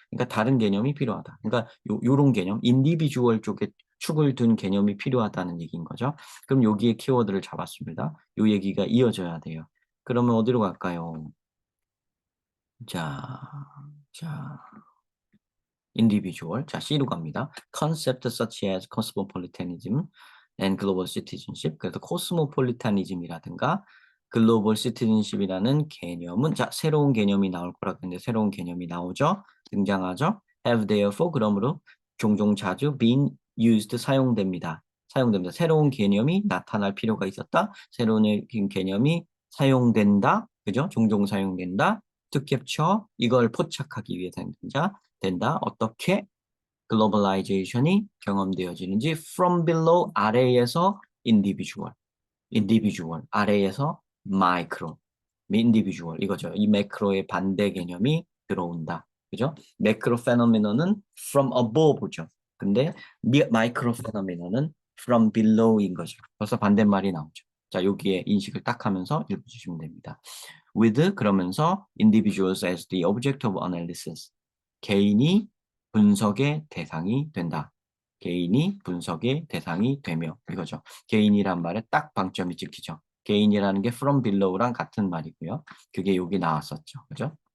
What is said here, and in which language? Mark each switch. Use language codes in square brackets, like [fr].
[ko] 그러니까 다른 개념이 필요하다. 그러니까 요런 개념, 인디비주얼 쪽에 축을 둔 개념이 필요하다는 얘기인 거죠. 그럼 여기에 키워드를 잡았습니다. 요 얘기가 이어져야 돼요. 그러면 어디로 갈까요? 자, 자, individual. 자, C로 갑니다. [en] Concept such as cosmopolitanism and global citizenship. [ko] 그래서 cosmopolitanism이라든가 글로벌 시티즌십이라는 개념은 자, 새로운 개념이 나올 거라고 했는데 새로운 개념이 나오죠. 등장하죠. [en] have therefore [ko] 그러므로 종종 자주 [en] been used [ko] 사용됩니다. 사용됩니다. 새로운 개념이 나타날 필요가 있었다. 새로운 개념이 사용된다. 그죠? 종종 사용된다. [en] to capture [ko] 이걸 포착하기 위해서 된다. 어떻게 글로벌라이제이션이 경험되어지는지 [en] from below [ko] 아래에서 individual 아래에서 micro individual 이거죠. 이 매크로의 반대 개념이 들어온다. 그죠? 매크로 페노미너는 [en] from above [ko] 죠. 근데 마이크로 페노미너는 [en] from below [ko] 인 거죠. 그래서 반대말이 나오죠. 자, 여기에 인식을 딱 하면서 읽어주시면 됩니다. [en] with [ko] 그러면서 [en] individuals as the object of analysis [ko] 개인이 분석의 대상이 된다. 개인이 분석의 대상이 되며 이거죠. 개인이란 말에 딱 방점이 찍히죠. 개인이라는 게 [en] from below [ko] 랑 같은 말이고요. 그게 여기 나왔었죠. 그죠?